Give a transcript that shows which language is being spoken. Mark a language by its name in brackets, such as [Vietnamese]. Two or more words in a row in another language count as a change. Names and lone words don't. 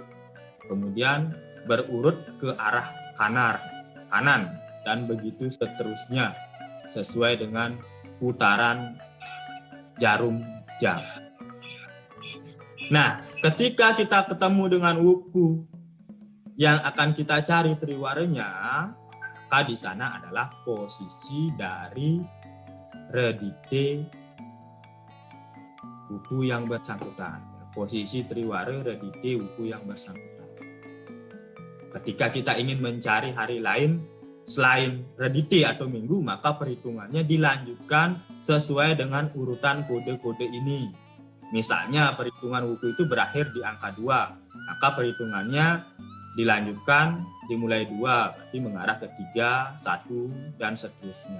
[Indonesian] Kemudian berurut ke arah kanan, dan begitu seterusnya sesuai dengan putaran jarum jam. Nah, ketika kita ketemu dengan wuku yang akan kita cari triwaranya, maka di sana adalah posisi dari redite wuku yang bersangkutan. Posisi triwara redite wuku yang bersangkutan. Ketika kita ingin mencari hari lain selain redite atau minggu, maka perhitungannya dilanjutkan sesuai dengan urutan kode-kode ini. Misalnya perhitungan wuku itu berakhir di angka 2, maka perhitungannya dilanjutkan dimulai 2, berarti mengarah ke 3, 1, dan seterusnya.